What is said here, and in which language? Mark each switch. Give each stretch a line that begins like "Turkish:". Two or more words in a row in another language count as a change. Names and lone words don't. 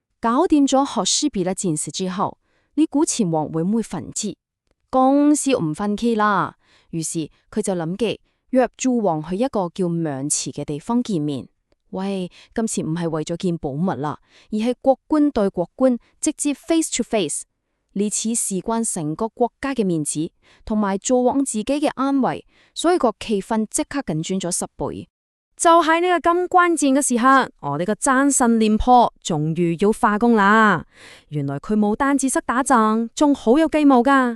Cantonese: 搞掂咗和氏璧嘅件事之後，你估秦王會唔會憤之？講笑唔忿氣啦。於是佢就諗計約諸王去一個叫渑池嘅地方見面。喂，今次唔係為咗見寶物啦，而係國官對國官直接
English: face to face。
Cantonese: 呢次事關成個國家嘅面子，同埋諸王自己嘅安危，所以個氣氛即刻緊轉咗10倍。就喺呢個咁關鍵嘅時刻，我哋個戰神廉頗終於要發功啦。原來佢冇單止識打仗，仲好有計謀噶。